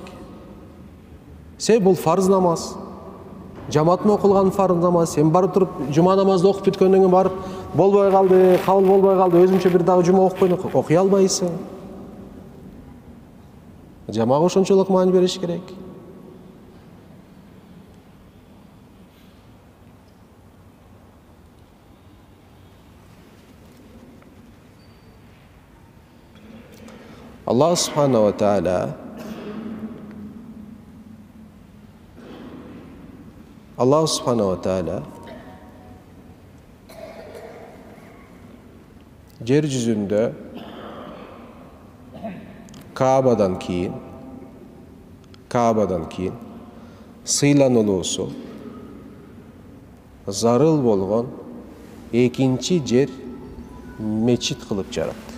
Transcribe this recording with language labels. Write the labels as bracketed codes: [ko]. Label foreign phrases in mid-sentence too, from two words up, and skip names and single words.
[ky] Бул фарз намаз. Жамаат менен окулган фарз намаз. Сен барып туруп жума намазды окуп бүткөндөн кийин барып болбой калды, кабыл болбой калды, өзүмчө бир дагы жума окуп койдум. Окуй албайсың. Жамаага ошончолук маани бериш керек. [ar] الله سبحانه وتعالى [ky] жер жүзүндө Каабадан кийин сыйланулуусу зарыл болгон экинчи жер мечит кылып жаратты.